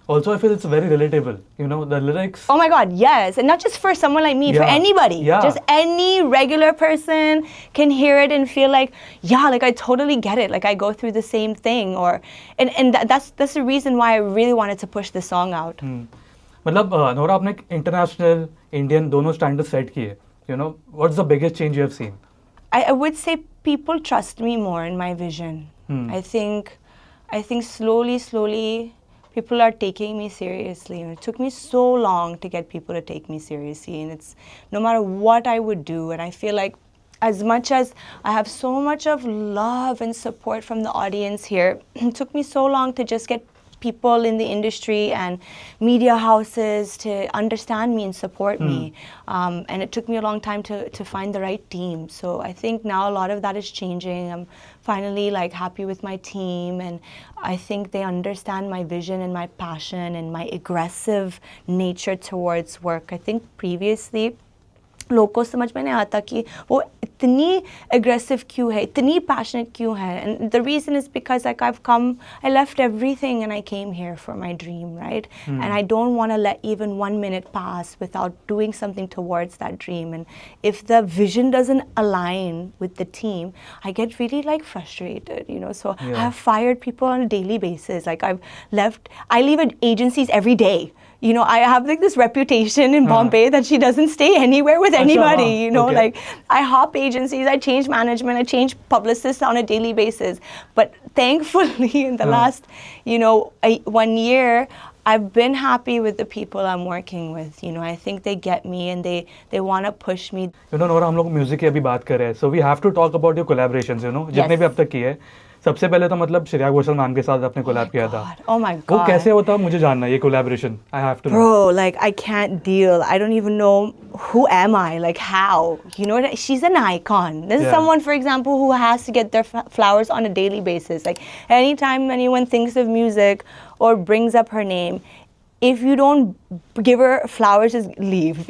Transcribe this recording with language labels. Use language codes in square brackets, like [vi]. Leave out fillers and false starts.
[en] Also, I feel it's very relatable. You know, the lyrics. Oh my God, yes. And not just for someone like me, for anybody. Yeah. Just any regular person can hear it and feel like, yeah, like I totally get it. Like I go through the same thing. And that's the reason why I really wanted to push this song out. [hi] मतलब Nora आपने international, Indian दोनों standards set किए. [en] You know, what's the biggest change you have seen? I would say people trust me more in my vision. I think slowly people are taking me seriously. And it took me so long to get people to take me seriously. And it's no matter what I would do. And I feel like as much as I have so much of love and support from the audience here, it took me so long to just get people in the industry and media houses to understand me and support me. And it took me a long time to find the right team. So I think now a lot of that is changing. I'm finally like happy with my team, and I think they understand my vision and my passion and my aggressive nature towards work. I think previously [hi] लोग को समझ में नहीं आता कि वो इतनी aggressive क्यों है, इतनी passionate क्यों है. [en] And the reason is because like I left everything and I came here for my dream, right? And I don't want to let even 1 minute pass without doing something towards that dream. And if the vision doesn't align with the team, I get really like frustrated, you know. So I have fired people on a daily basis. Like I leave agencies every day. You know, I have like this reputation in Bombay that she doesn't stay anywhere with anybody, you know, like I hop agencies, I change management, I change publicists on a daily basis. But thankfully in the last, you know, 1 year, I've been happy with the people I'm working with. You know, I think they get me and they want to push me. You know, [hi] Nora, हम लोग music की अभी बात कर रहे हैं. [en] So we have to talk about your collaborations, you know, [hi] जितने भी अब तक किए. सबसे पहले तो मतलब श्रेया घोषाल मैम के साथ आपने कोलैब किया था. [en] Oh my God. [hi] वो कैसे होता मुझे जानना है ये collaboration. [en] I have to know. Bro, like I can't deal. I don't even know who am I, like how. You know, she's an icon. This is someone, for example, who has to get their flowers on a daily basis. Like anytime anyone thinks of music or brings up her name, if you don't give her flowers, just leave.